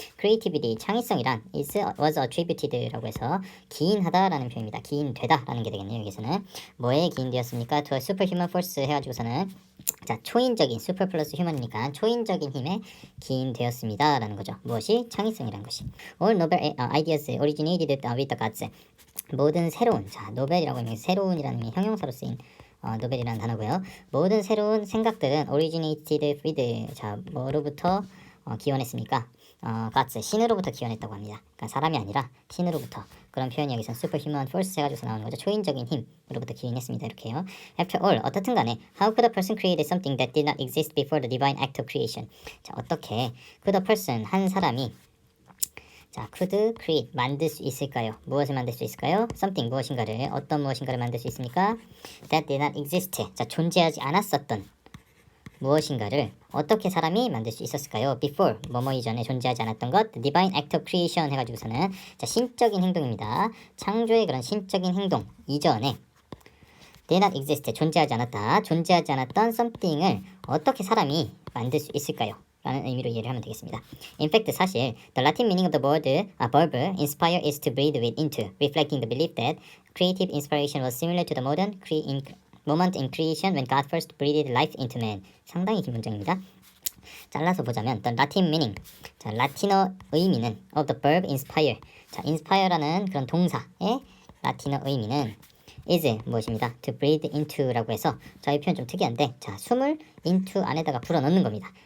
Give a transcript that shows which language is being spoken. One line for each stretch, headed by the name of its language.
Korean: Creativity, 창의성이란
English: was attributed
Korean: 라고 해서 기인하다라는 표현입니다. 기인되다라는 게 되겠네요. 여기서는 뭐에 기인되었습니까?
English: To a superhuman force
Korean: 해가지고서는, 자, 초인적인, super 플러스 휴먼이니까 초인적인 힘에 기인되었습니다라는 거죠. 무엇이? 창의성이라는 것이.
English: All novel ideas originated with the gods.
Korean: 모든 새로운, 자, 노벨이라고 하면 새로운이라는 의미, 형용사로 쓰인 노벨이라는 단어고요. 모든 새로운 생각들은
English: originated with,
Korean: 자, 뭐로부터 기원했습니까? gods, 신으로부터 기원했다고 합니다. 그러니까 사람이 아니라 신으로부터. 그런 표현이 여기서 superhuman force 해가지고서 나오는 거죠. 초인적인 힘으로부터 기인했습니다. 이렇게요.
English: After all,
Korean: 어떻든 간에
English: how could a person create something that did not exist before the divine act of creation?
Korean: 자, 어떻게
English: could a person,
Korean: 한 사람이, 자,
English: could create,
Korean: 만들 수 있을까요? 무엇을 만들 수 있을까요? something, 무엇인가를, 어떤 무엇인가를 만들 수 있습니까?
English: that did not exist,
Korean: 자, 존재하지 않았었던 무엇인가를 어떻게 사람이 만들 수 있었을까요? before, 뭐뭐 이전에 존재하지 않았던 것,
English: the divine act of creation
Korean: 해가지고서는, 자, 신적인 행동입니다. 창조의 그런 신적인 행동 이전에
English: did not exist,
Korean: 존재하지 않았다. 존재하지 않았던 something을 어떻게 사람이 만들 수 있을까요? 라는 의미로 이해를 하면 되겠습니다.
English: In fact, 사실 the Latin meaning of the verb inspire is to breathe with into, reflecting the belief that creative inspiration was similar to the moment in creation when God first breathed life into man.
Korean: 상당히 긴 문장입니다. 잘라서 보자면
English: the Latin meaning,
Korean: 자, 라틴어 의미는
English: of the verb inspire,
Korean: 자, inspire라는 그런 동사의 라틴어 의미는 is 무엇입니다?
English: to breathe into
Korean: 라고 해서, 자, 이 표현 좀 특이한데, 자, 숨을 into 안에다가 불어 넣는 겁니다.